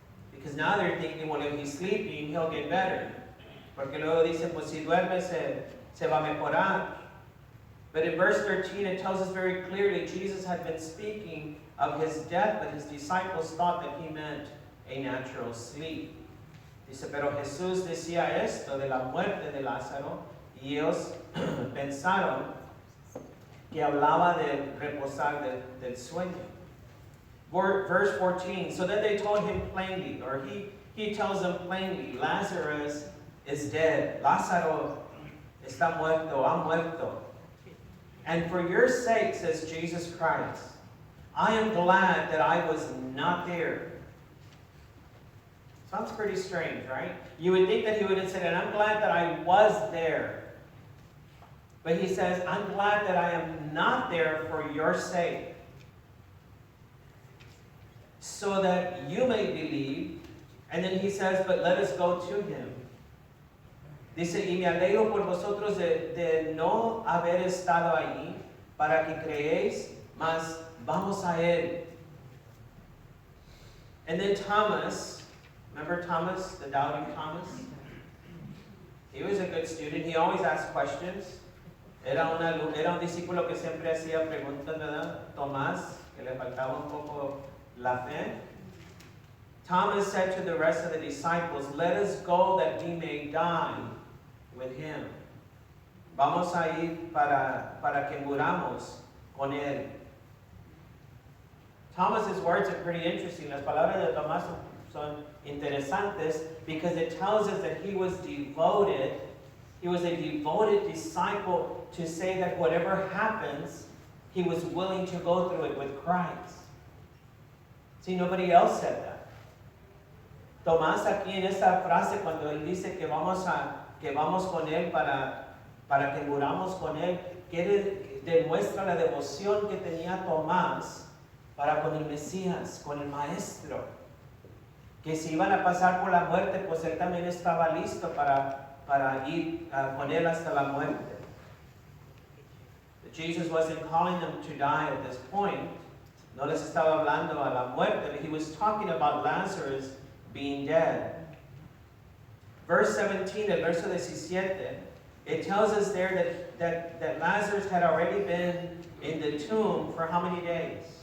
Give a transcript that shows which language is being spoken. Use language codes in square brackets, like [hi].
[en] Because now they're thinking, well, if he's sleeping, he'll get better. [es] Porque luego dicen, pues si duerme se va a mejorar. [en] But in verse 13, it tells us very clearly, Jesus had been speaking of his death, but his disciples thought that he meant a natural sleep. [es] Dice, pero Jesús decía esto de la muerte de Lázaro, y ellos pensaron que hablaba de reposar del sueño. [en] Verse 14, so then they told him plainly, or he tells them plainly, Lazarus is dead. [es] Lázaro está muerto, ha muerto. [en] And for your sake, says Jesus Christ, I am glad that I was not there. Sounds pretty strange, right? You would think that he would have said, and I'm glad that I was there. But he says, I'm glad that I am not there for your sake, so that you may believe. And then he says, but let us go to him. [es] Dice, y me alegro por vosotros de no haber estado allí, para que creéis, mas vamos a él. [en] And then Thomas, remember Thomas, the doubting Thomas? He was a good student. He always asked questions. [es] Era un discípulo que siempre hacía preguntas, ¿verdad? Tomás, que le faltaba un poco la fe. [en] Thomas said to the rest of the disciples, let us go that we may die with him. [es] Vamos a ir para que muramos con él. [en] Thomas's words are pretty interesting. [es] Las palabras de Tomás son interesantes [en] because it tells us that he was devoted. He was a devoted disciple to say that whatever happens, he was willing to go through it with Christ. See, nobody else said that. [es] Tomás aquí en esta frase, cuando él dice que vamos con él para que muramos con él, demuestra la devoción que tenía Tomás para con el Mesías, con el Maestro. Que si iban a pasar por la muerte, pues él también estaba listo para ir con él hasta la muerte. [en] But Jesus wasn't calling them to die at this point. [es] No les estaba hablando a la muerte, [en] but he was talking about Lazarus being dead. Verse 17, [es] el verso 17, [en] it tells us there that Lazarus had already been in the tomb for how many days?